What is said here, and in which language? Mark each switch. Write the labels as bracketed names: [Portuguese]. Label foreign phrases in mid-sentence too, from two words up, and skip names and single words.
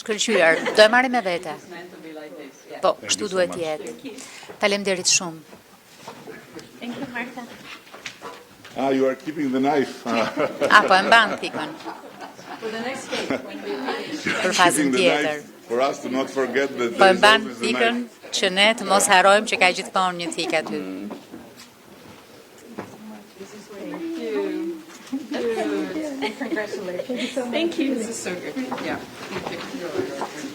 [Albanian] Shkëlqyer, do e marrim me vete. Po, kështu duhet të jetë. Faleminderit shumë. [English] Ah, you are keeping the knife. [Albanian] Apo e mban pikën. Për fazën [English] Keeping the [Albanian] tjetër. [English] knife for us to not forget that [Albanian] Po e [English] there is [Albanian] mban [English] always a [Albanian] pikën [English] knife. [Albanian] që ne të mos harrojmë që ka gjithmonë një thikë aty. [English] Thank you. This is so good. Yeah. Thank you.